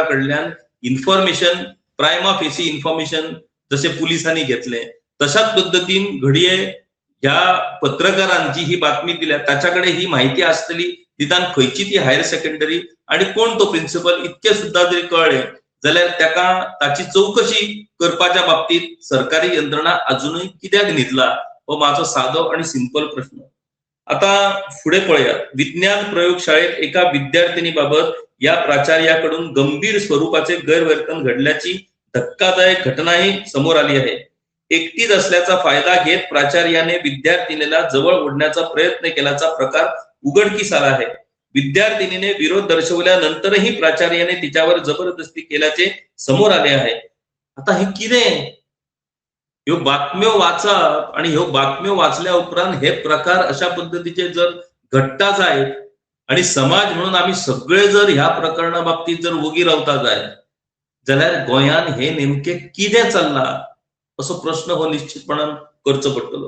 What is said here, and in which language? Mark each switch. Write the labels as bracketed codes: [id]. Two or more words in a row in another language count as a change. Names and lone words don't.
[kok] कडल्यान इन्फॉर्मेशन, [en] prima facie information [kok] जसे पुलिसांनी घेतले, तशाच पद्धतीन घडये ह्या पत्रकारान जी ही बातमी दिल्या ताच्याकडे ही माहिती आसतली, निदान खंयची ती [en] higher secondary [kok] आणि कोण तो प्रिन्सिपल इतके सुद्धा जरी कळले जाल्यार ताका ताची चौकशी करपाच्या बाबतीत सरकारी यंत्रणा अजूनही कित्याक न्हिदला, हो माझो सादो आणि सिंपल प्रश्न. आता पुढे पळया. [mr] विज्ञान प्रयोगशाळेत एका विद्यार्थिनीबाबत या प्राचार्याकडून गंभीर स्वरूपाचे गैरवर्तन घडल्याची धक्कादायक घटनाही समोर आली आहे. एकटीच असल्याचा फायदा घेत प्राचार्याने विद्यार्थिनीला जवळ ओढण्याचा प्रयत्न केल्याचा प्रकार उघडकीस आला आहे. विद्यार्थिनीने विरोध दर्शवल्यानंतरही प्राचार्याने तिच्यावर जबरदस्ती केल्याचे समोर आले आहे. [kok] आता हे कितें, ह्यो बातम्यो वाचप आणि ह्यो बातम्यो वाचल्या उपरांत हे प्रकार अशा पद्धतीचे जर घडटा जायत आणि समाज म्हणून आम्ही सगळे जर ह्या प्रकरणा बाबतीत जर वगी रावता जायत जाल्यार गोंयान हे नेमके कितें चल्ला असो प्रश्न हो निश्चितपणान करचो पडटलो.